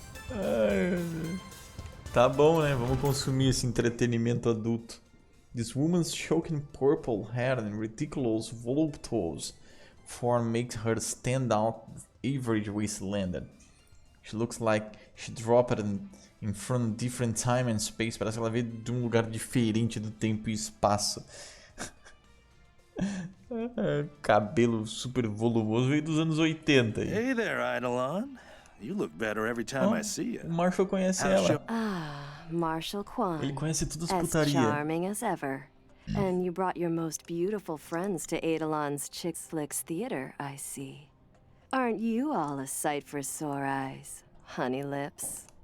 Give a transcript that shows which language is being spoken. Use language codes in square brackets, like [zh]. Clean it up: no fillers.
[pt] Ai, tá bom, né? Vamos consumir esse entretenimento adulto. [en] This woman's choking purple hair and ridiculous voluptuous form makes her stand out average Wastelander. She looks like she dropped in from different time and space. [pt] Parece que ela veio de um lugar diferente do tempo e espaço. Cabelo super volumoso, veio dos anos 80. [en] Hey there, Eidolon. You look better every time I see you. [pt] O Marshall conhece ela. Marshall Kwan. Ele conhece todas as as putaria. [en] charming as ever. And you brought your most beautiful friends to Eidolon's Chick Flicks Theater, I see. Aren't you all a sight for sore eyes, honey lips?